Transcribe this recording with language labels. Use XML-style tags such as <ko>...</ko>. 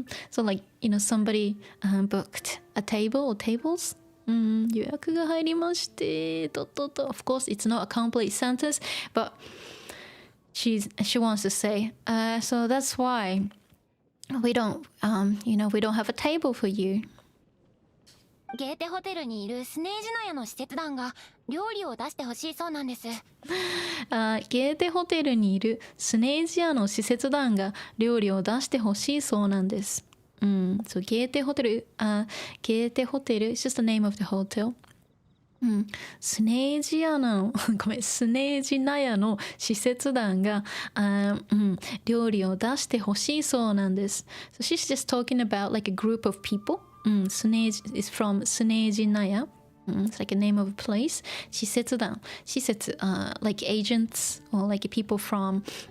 <en>so like somebody booked a table or tables</en> <ja>予約が入りまして</ja> <en>of course it's not a complete sentence but she wants to say so that's why we don't we don't have a table for you</en> <ja>ゲーテホテルにいるスネージナヤの使節団が料理を出してほしいそうなんですゲーテホテルにいるスネージアの使節団が料理を出してほしいそうなんですso ゲーテホテル</ja> <en>it's just the name of the hotel</en> <ja>スネージアのスネージナヤの使節団が料理を出してほしいそうなんです</ja> <en>so she's just talking about like a group of people スネージ is from スネージナヤit's like a name of a place 使節団使節like agents or like people from</en>